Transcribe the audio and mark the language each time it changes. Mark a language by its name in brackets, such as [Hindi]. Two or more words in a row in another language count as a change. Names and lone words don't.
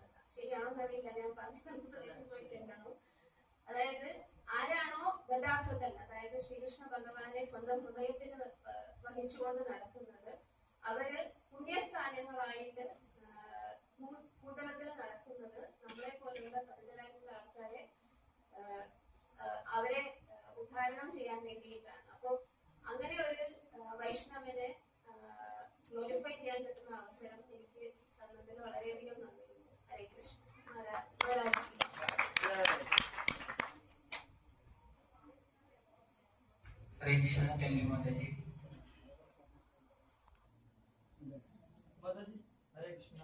[Malayalam] ശരിയാണോന്ന് അറിയില്ല, ഞാൻ പറഞ്ഞു പോയിട്ടുണ്ടാവും. അതായത് ആരാണോ ഗതാകൃതൻ, അതായത് ശ്രീകൃഷ്ണ ഭഗവാനെ സ്വന്തം ഹൃദയത്തിൽ വഹിച്ചുകൊണ്ട് നടക്കുന്നത്, അവര് പുണ്യസ്ഥാനങ്ങളായിട്ട് ഭൂതലത്തിൽ നടക്കുന്നത് നമ്മളെ പോലുള്ള പരിതരായിട്ടുള്ള ആൾക്കാരെ അവരെ ഉദ്ധാരണം ചെയ്യാൻ വേണ്ടിയിട്ടാണ്. അപ്പോൾ അങ്ങനെ ഒരു വൈഷ്ണവനെ ഗ്ലോറിഫൈ ചെയ്യാൻ കിട്ടുന്ന അവസരം എനിക്ക് തന്നതിൽ വളരെയധികം നന്ദിയുണ്ട്. ഹരേ കൃഷ്ണ. മഹാരാജ് [Hindi] हरे कृष्णा चलिए माता जी. माताजी हरे कृष्णा.